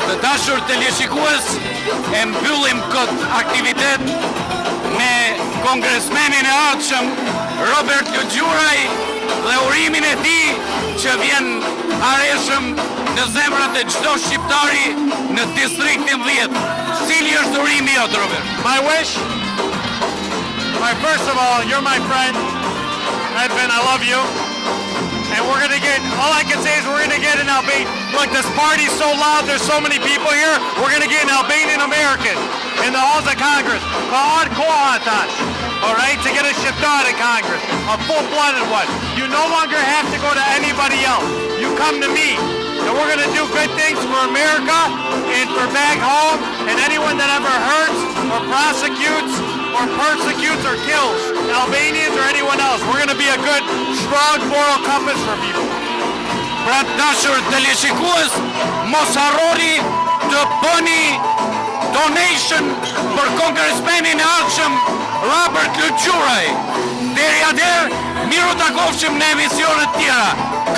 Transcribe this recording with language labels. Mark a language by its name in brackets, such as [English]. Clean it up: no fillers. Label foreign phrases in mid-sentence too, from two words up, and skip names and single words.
[Albanian] Dashur teleshikues, e mbyllim këtë aktivitet me kongresmenin e ardhshëm Robert Lulgjuraj dhe urimin e tij që vjen areshëm në zemrat e çdo shqiptari në distriktin 10. Cili është urimi jot, Robert? [English] My wish, first of all, you're my friend, Edvin, I love you. And we're gonna get, all I can say is we're gonna get an Albanian. Look, this party's so loud, there's so many people here, we're gonna get an Albanian American in the halls of Congress. All right, to get a Shqiptaret in Congress, a full-blooded one. You no longer have to go to anybody else. You come to me. And we're gonna do good things for America and for back home, and anyone that ever hurts or prosecutes or persecutes or kills Albanians or anyone else. We're gonna be a good, strong moral compass for people. [Albanian] Pra dashur teleshikues, mos harroni të bëni donation për kongresmenin e ardhshëm Robert Lulgjuraj. Deri atëherë, miru takofshim në emisionet tjera.